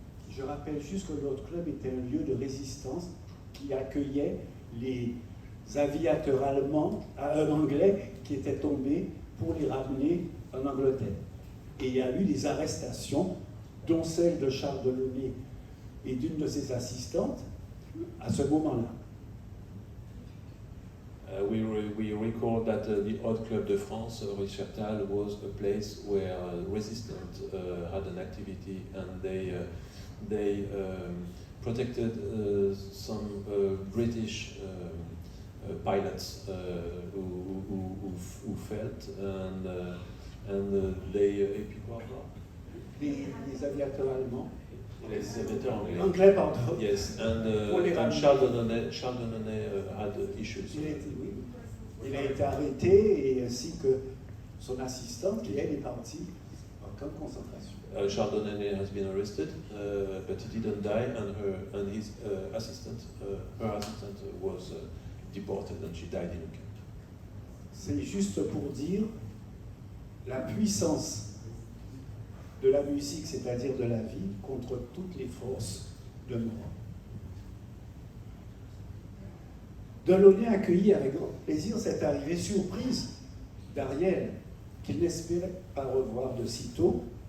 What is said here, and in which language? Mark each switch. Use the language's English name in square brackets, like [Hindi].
[French] Je rappelle juste que le Hot Club était un lieu de résistance qui accueillait les aviateurs allemands, anglais qui étaient tombés pour les ramener en Angleterre. Et il y a eu des arrestations, dont celle de Charles Delaunay et d'une de ses assistantes, à ce moment-là. [English] We recall that the Hot Club de France, Rue Chaptal, was a place where resistance had an activity, and they protected some British pilots who felt, and they [French] Les aviateurs allemands. Les aviateurs anglais. Anglais, pardon. [English] Yes, and Charles Delaunay had issues. [French] Il a été arrêté, et ainsi que son assistante, qui elle est partie en camp de concentration. [English] Charles Delaunay has been arrested, but he didn't die, and his assistant, her assistant, was deported, and she died in a camp. [French] C'est juste pour dire la puissance de la musique, c'est-à-dire de la vie, contre toutes les forces de mort. Delaunay accueillit avec grand plaisir cette arrivée surprise d'Ariel, qu'il n'espérait pas revoir de sitôt.